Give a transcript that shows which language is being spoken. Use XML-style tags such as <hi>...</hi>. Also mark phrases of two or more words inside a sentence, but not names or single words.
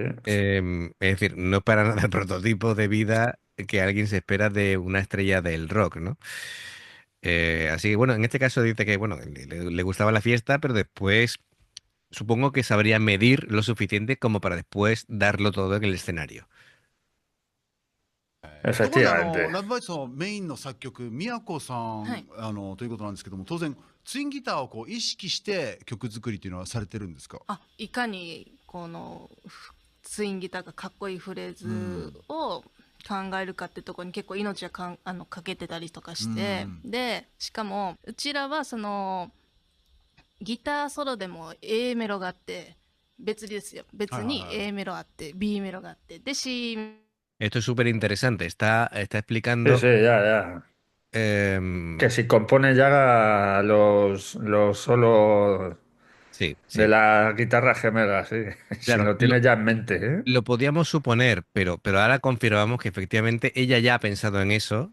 <es>es decir, no es para nada el prototipo de vida que alguien se espera de una estrella del rock, ¿no? Así que bueno, en este caso dice que bueno, le gustaba la fiesta, pero después supongo que sabría medir lo suficiente como para después darlo todo en el escenario.</es> <ja>ところで</ja> <es>Efectivamente.</es> <ja>ラブバイツのメインの作曲宮子さん、はいということなんですけども、当然ツインギターをこう意識して曲作りっていうのはされてるんですか？あ、いかにこのツインギターがかっこいいフレーズを考えるかってところに結構命はかけてたりとかして、でしかもうちらはそのギターソロでも A メロがあって別ですよ、別に A メロあって B メロがあってで C</ja> <es>Esto es súper interesante. Está Sí, explicando. sí, ya, ya. em, Que si compone ya los solos sí, de sí. la guitarra gemela, sí. Si Claro, lo tiene ya en mente, ¿eh? lo podíamos suponer, pero ahora confirmamos que efectivamente ella ya ha pensado en eso.</es>